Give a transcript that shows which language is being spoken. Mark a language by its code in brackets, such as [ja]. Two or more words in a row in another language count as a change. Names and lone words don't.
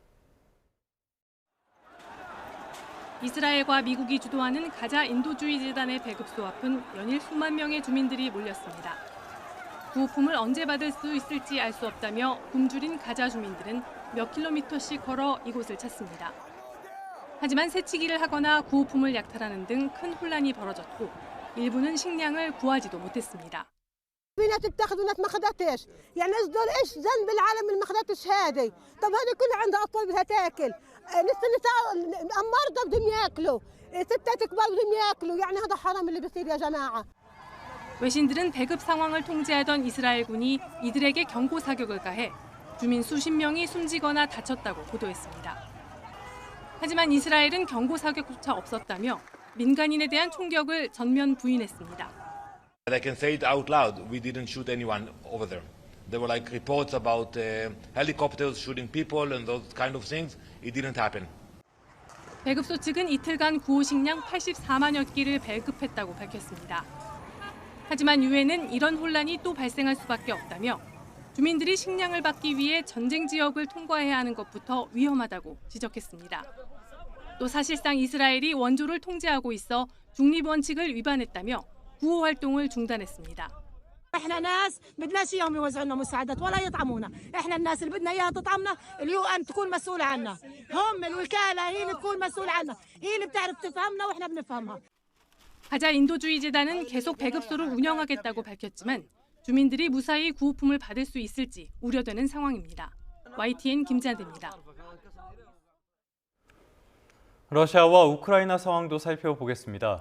[ko] 이스라엘과 미국이 주도하는 가자 인도주의 재단의 배급소 앞은 연일 수만 명의 주민들이 몰렸습니다. 구호품을 언제 받을 수 있을지 알 수 없다며 굶주린 가자 주민들은 몇 킬로미터씩 걸어 이곳을 찾습니다. 하지만 새치기를 하거나 구호품을 약탈하는 등 큰 혼란이 벌어졌고 일부는 식량을 구하지도 못했습니다. [ar] في ناس بتاخذ وناس ما خدتش، يعني الناس دول ايش ذنب العالم اللي ما خدتش هذه؟ طب هذه كلها عندها اطفال بدها تاكل، النساء المرضى بدهم ياكلوا، ستات كبار بدهم ياكلوا، يعني هذا حرام اللي بيصير يا جماعه. [ko] 외신들은 배급 상황을 통제하던 이스라엘군이 이들에게 경고 사격을 가해 주민 수십 명이 숨지거나 다쳤다고 보도했습니다. 하지만 이스라엘은 경고 사격조차 없었다며 민간인에 대한 총격을 전면 부인했습니다. [en] I can say it out loud. We didn't shoot anyone over there. There were like reports about helicopters shooting people and those kind of things. It didn't happen. [ko] 배급소 측은 이틀간 구호 식량 84만여 끼를 배급했다고 밝혔습니다. 하지만 유엔은 이런 혼란이 또 발생할 수밖에 없다며 주민들이 식량을 받기 위해 전쟁 지역을 통과해야 하는 것부터 위험하다고 지적했습니다. 또 사실상 이스라엘이 원조를 통제하고 있어 중립 원칙을 위반했다며 구호 활동을 중단했습니다. [ar] احنا ناس بدناش اياهم يوزعوا لنا مساعدات ولا يطعمونا، احنا الناس اللي بدنا اياها تطعمنا اليو ان تكون مسؤولة عنا، هم الوكالة هي اللي تكون مسؤولة عنا، هي اللي بتعرف تفهمنا واحنا بنفهمها. [ko] 가자 인도주의 재단은 계속 배급소를 운영하겠다고 밝혔지만 주민들이 무사히 구호품을 받을 수 있을지 우려되는 상황입니다. YTN 김잔디입니다. 러시아와 우크라이나 상황도 살펴보겠습니다.